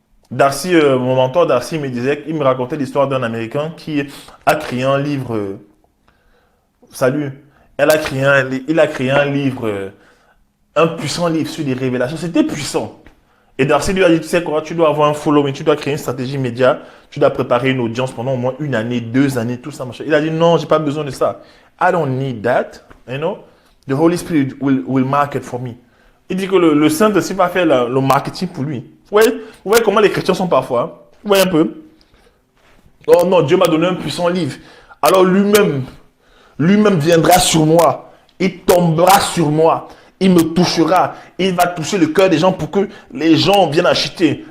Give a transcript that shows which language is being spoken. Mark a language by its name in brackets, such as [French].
[French] Darcy, mon mentor Darcy me disait, il me racontait l'histoire d'un Américain qui a créé un livre. Salut. Il a créé un livre, un puissant livre sur les révélations. C'était puissant. Et Darcy lui a dit, tu sais quoi, tu dois avoir un following, tu dois créer une stratégie média, tu dois préparer une audience pendant au moins 1 année, 2 années, tout ça, machin. Il a dit, non, j'ai pas besoin de ça. [English] I don't need that, you know. The Holy Spirit will market for me. [French] Il dit que le Saint-Esprit va faire le marketing pour lui. Vous voyez comment les chrétiens sont parfois, hein? Vous voyez un peu? Oh non, Dieu m'a donné un puissant livre. Alors lui-même viendra sur moi. Il tombera sur moi. Il me touchera. Il va toucher le cœur des gens pour que les gens viennent acheter.